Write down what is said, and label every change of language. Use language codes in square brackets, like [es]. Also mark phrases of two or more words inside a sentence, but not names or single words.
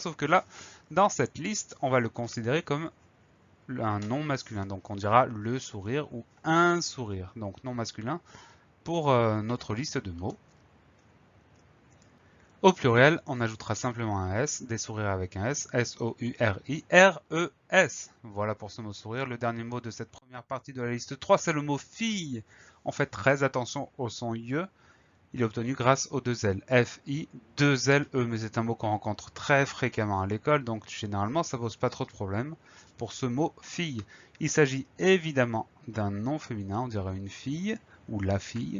[fr] Sauf que là, dans cette liste, on va le considérer comme un nom masculin. Donc on dira le sourire ou un sourire. Donc nom masculin pour notre liste de mots. Au pluriel, on ajoutera simplement un S, des sourires avec un S, S-O-U-R-I-R-E-S. Voilà pour ce mot sourire. Le dernier mot de cette première partie de la liste 3, c'est le mot fille. On fait très attention au son IE. Il est obtenu grâce aux deux L. F-I, deux L, E, mais c'est un mot qu'on rencontre très fréquemment à l'école, donc généralement ça pose pas trop de problème. Pour ce mot fille, il s'agit évidemment d'un nom féminin, on dirait une fille ou la fille.